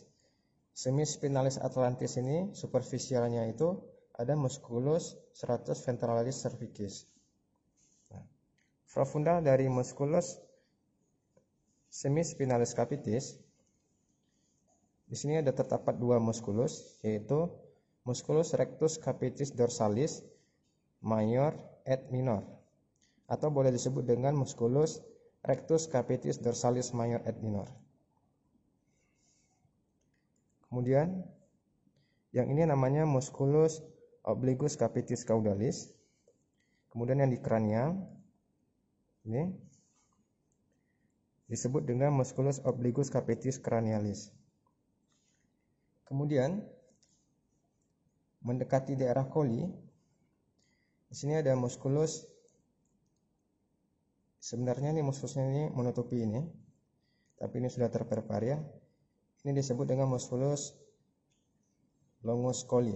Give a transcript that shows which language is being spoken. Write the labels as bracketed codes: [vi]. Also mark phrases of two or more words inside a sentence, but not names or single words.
[la] Semispinalis atlantis [id] ini superficialnya itu ada muskulus [la] serratus ventralis cervicis. [id] Nah, profundal dari muskulus [la] semispinalis capitis, [id] di sini ada terdapat dua muskulus, yaitu muskulus [la] rectus capitis dorsalis major et minor, [id] atau boleh disebut dengan muskulus [la] rectus capitis dorsalis major et minor. [id] Kemudian yang ini namanya muskulus [la] obliquus capitis caudalis. [id] Kemudian yang di kranial ini disebut dengan muskulus [la] obliquus capitis cranialis. [id] Kemudian mendekati daerah colli, di sini ada muskulus. Sebenarnya ini muskulusnya ini menutupi ini, tapi ini sudah terpreparir. Ini disebut dengan muskulus [la] longus colli.